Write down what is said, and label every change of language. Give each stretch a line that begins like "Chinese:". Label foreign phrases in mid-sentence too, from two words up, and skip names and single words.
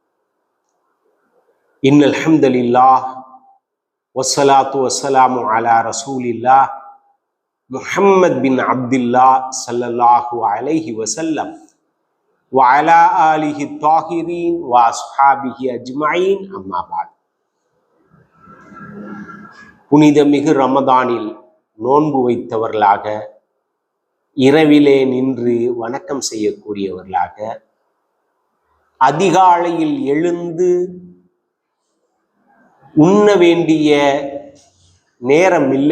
Arabic: إن الحمد لله والصلاة والسلام على رسول الله محمد بن عبد الله صلى الله عليه وسلم وعلى آله الطاهرين وأصحابه أجمعين أما بعد.
Tamil: புனிதமிகு ரமதானில் நோன்பு வைத்தவர்களாக இரவிலே நின்று வணக்கம் செய்யக்கூடியவர்களாக அதிகாலையில் எழுந்து உண்ண வேண்டிய நேரம் இல்லை,